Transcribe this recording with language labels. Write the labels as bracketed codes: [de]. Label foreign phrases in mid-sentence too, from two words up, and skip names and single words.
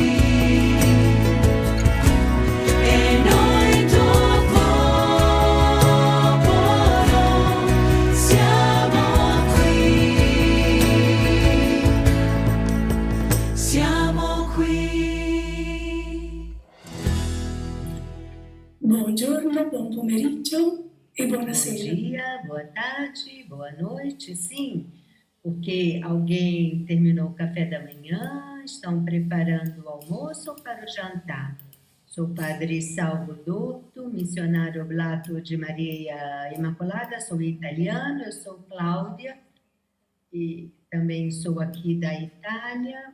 [it] E noi tuo popolo, siamo qui. Siamo qui. Buongiorno, buon pomeriggio e [pt] Bom [it] buonasera. [pt] dia, boa tarde, boa noite, sim, porque alguém terminou o café da manhã, estão preparando o almoço ou para o jantar. Sou o Padre Salvo Dotto, missionário oblato de Maria Imaculada, sou italiano, eu sou Cláudia e também sou aqui da Itália.